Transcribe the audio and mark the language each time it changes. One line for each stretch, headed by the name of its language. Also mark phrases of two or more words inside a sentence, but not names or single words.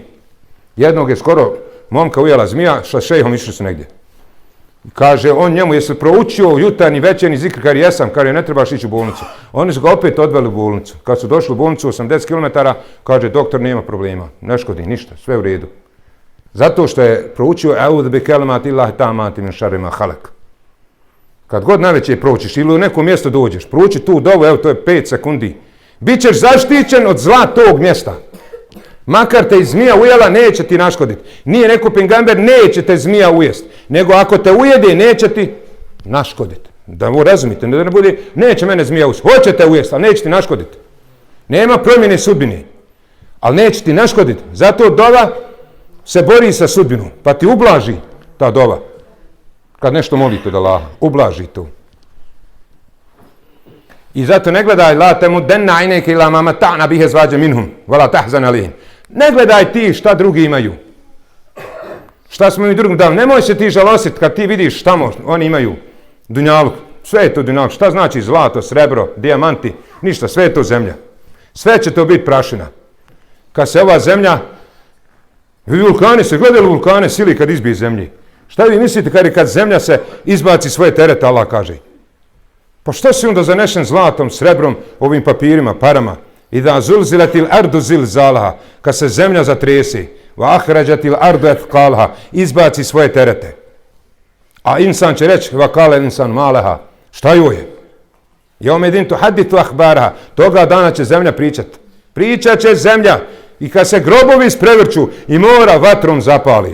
Bosnian: Jednog je skoro momka ujela zmija, sa šejhom išli su negdje. Kaže on njemu, jesi li proučio jutarnji, večernji zikr? Kaže jesam, kaže ne trebaš ići u bolnicu. Oni su ga opet odveli u bolnicu. Kad su došli u bolnicu 80 km, kaže doktor nema problema, ne škodi ništa, sve u redu. Zato što je proučio
Arabic: أعوذ بكلمات الله التامات من شر ما خلق.
Bosnian: Kad god najveće proučiš ili u neko mjesto dođeš, prouči tu dovu, evo to je 5 sekundi. Bićeš zaštićen od zla tog mjesta. Makar te i zmija ujela, neće ti naškoditi. Nije neko pejgamber, neće te zmija ujest. Nego ako te ujede, neće ti naškoditi. Da mu razumite, da ne bude, neće mene zmija ujest. Hoće te ujest, ali neće ti naškoditi. Nema promjene sudbine, ali neće ti naškoditi. Zato dova se bori sa sudbinom, pa ti ublaži ta dova. Kad nešto molite da Allaha, ublaži to. I zato ne gledaj
Arabic: لا تمدن عينيك إلى ما متعنا به أزواجا منهم ولا تحزن عليهم.
Bosnian: Ne gledaj ti šta drugi imaju. Šta smo mi drugim dali. Nemoj se ti žalositi kad ti vidiš šta oni imaju. Dunjaluk. Sve je to dunjaluk. Šta znači zlato, srebro, dijamanti? Ništa. Sve je to zemlja. Sve će to biti prašina. Kad se ova zemlja, vulkani se, gledali vulkane sili kad izbije zemlji. Šta vi mislite kad zemlja se izbaci svoje terete, Allah kaže? Pa što si onda zanešen zlatom, srebrom, ovim papirima, parama?
Arabic: I إذا زلزلت الأرض زلزالها,
Bosnian: kad se zemlja zatresi,
Arabic: وأخرجت الأرض أثقالها,
Bosnian: izbaci svoje terete. A insan će reći,
Arabic: وقال الإنسان ما لها,
Bosnian: šta joj je?
Arabic: يومئذ تحدث أخبارها,
Bosnian: toga dana će zemlja pričat. Pričat će zemlja i kad se grobovi sprevrću i mora vatrom zapali.